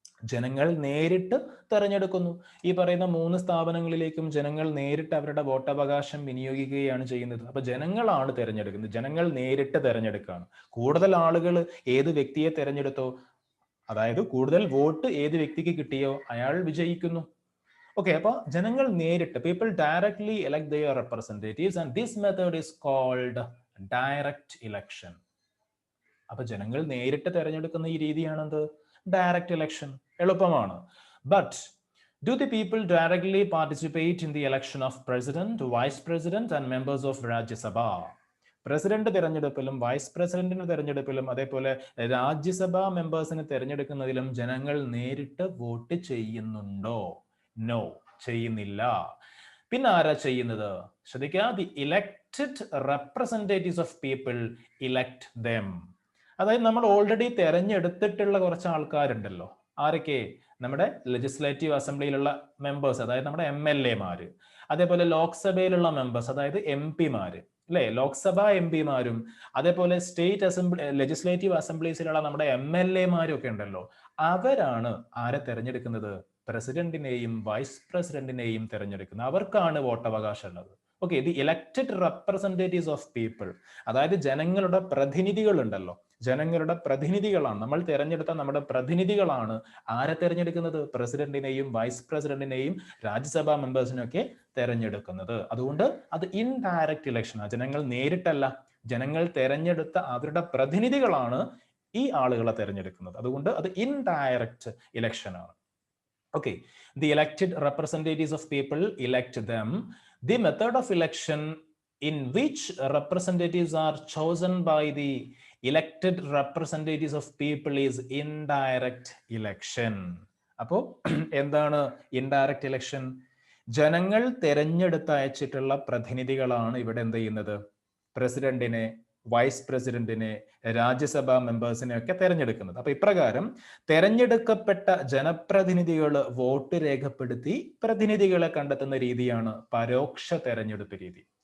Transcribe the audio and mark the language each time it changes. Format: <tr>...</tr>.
<ml>ജനങ്ങൾ നേരിട്ട് തെരഞ്ഞെടുക്കുന്നു. ഈ പറയുന്ന 3 സ്ഥാപനങ്ങളിലേക്കും ജനങ്ങൾ നേരിട്ട് അവരുടെ വോട്ടവകാശം വിനിയോഗിക്കുകയാണ് ചെയ്യുന്നത്. അപ്പൊ ജനങ്ങളാണ് തെരഞ്ഞെടുക്കുന്നത്, ജനങ്ങൾ നേരിട്ട് തെരഞ്ഞെടുക്കുകയാണ്. കൂടുതൽ ആളുകൾ ഏത് വ്യക്തിയെ തെരഞ്ഞെടുത്തോ, അതായത് കൂടുതൽ വോട്ട് ഏത് വ്യക്തിക്ക് കിട്ടിയോ അയാൾ വിജയിക്കുന്നു.</ml> <en>okay,</en> <ml>അപ്പൊ ജനങ്ങൾ നേരിട്ട്,</ml> <en>People directly elect their representatives and this method is called direct election.</en> <ml>അപ്പൊ ജനങ്ങൾ നേരിട്ട് തെരഞ്ഞെടുക്കുന്ന ഈ രീതിയാണെന്ത്? Direct election. എളുപ്പമാണ്.</ml> <en>But do the people directly participate in the election of president, vice president and members of Rajya Sabha?</en> <ml>President തെരഞ്ഞെടുപ്പിലും vice പ്രസിഡന്റിന്റെ തെരഞ്ഞെടുപ്പിലും അതേപോലെ രാജ്യസഭാ മെമ്പേഴ്സിനെ തെരഞ്ഞെടുക്കുന്നതിലും ജനങ്ങൾ നേരിട്ട് വോട്ട് ചെയ്യുന്നുണ്ടോ? നോ, ചെയ്യുന്നില്ല. പിന്നെ ആരാ ചെയ്യുന്നത്?</ml> <en>ശ്രദ്ധിക്കുക, the elected representatives of people elect them.</en> <ml>അതായത് നമ്മൾ ഓൾറെഡി തെരഞ്ഞെടുത്തിട്ടുള്ള കുറച്ച് ആൾക്കാരുണ്ടല്ലോ. ആരൊക്കെ? നമ്മുടെ ലെജിസ്ലേറ്റീവ് അസംബ്ലിയിലുള്ള മെമ്പേഴ്സ്, അതായത് നമ്മുടെ MLA മാര്, അതേപോലെ ലോക്സഭയിലുള്ള മെമ്പേഴ്സ്, അതായത് MP മാര്, അല്ലെ? ലോക്സഭ MP മാരും അതേപോലെ സ്റ്റേറ്റ് അസംബ്ലി ലെജിസ്ലേറ്റീവ് അസംബ്ലീസിലുള്ള നമ്മുടെ MLA മാരും ഒക്കെ ഉണ്ടല്ലോ. അവരാണ് ആരെ തെരഞ്ഞെടുക്കുന്നത്? പ്രസിഡന്റിനെയും വൈസ് പ്രസിഡന്റിനെയും തെരഞ്ഞെടുക്കുന്നത്. അവർക്കാണ് വോട്ടവകാശം ഉള്ളത്. Okay,</ml> <en>the elected representatives of people,</en> <ml>അതായത് ജനങ്ങളുടെ പ്രതിനിധികൾ ഉണ്ടല്ലോ, ജനങ്ങളുടെ പ്രതിനിധികളാണ്, നമ്മൾ തെരഞ്ഞെടുത്ത നമ്മുടെ പ്രതിനിധികളാണ് ആരെ തെരഞ്ഞെടുക്കുന്നത്? പ്രസിഡന്റിനെയും വൈസ് പ്രസിഡന്റിനെയും രാജ്യസഭാ മെമ്പേഴ്സിനെയൊക്കെ തെരഞ്ഞെടുക്കുന്നത്. അതുകൊണ്ട് അത് ഇൻഡയറക്റ്റ് ഇലക്ഷനാണ്. ജനങ്ങൾ നേരിട്ടല്ല, ജനങ്ങൾ തെരഞ്ഞെടുത്ത അവരുടെ പ്രതിനിധികളാണ് ഈ ആളുകളെ തെരഞ്ഞെടുക്കുന്നത്. അതുകൊണ്ട് അത് indirect ഇലക്ഷനാണ്.</ml> <en>Okay, the elected representatives of people elect them. The method of election in which representatives are chosen by the elected representatives of people is indirect election.</en> <ml>അപ്പോ എന്താണ് ഇൻഡയറക്റ്റ് ഇലക്ഷൻ? ജനങ്ങൾ തെരഞ്ഞെടുത്ത് അയച്ചിട്ടുള്ള പ്രതിനിധികളാണ് ഇവിടെ എന്ത് ചെയ്യുന്നത്? പ്രസിഡന്റിനെ, വൈസ് പ്രസിഡന്റിനെ, രാജ്യസഭാ മെമ്പേഴ്സിനെ ഒക്കെ തെരഞ്ഞെടുക്കുന്നത്. അപ്പൊ ഇപ്രകാരം തെരഞ്ഞെടുക്കപ്പെട്ട ജനപ്രതിനിധികൾ വോട്ട് രേഖപ്പെടുത്തി പ്രതിനിധികളെ കണ്ടെത്തുന്ന രീതിയാണ് പരോക്ഷ തെരഞ്ഞെടുപ്പ് രീതി.</ml>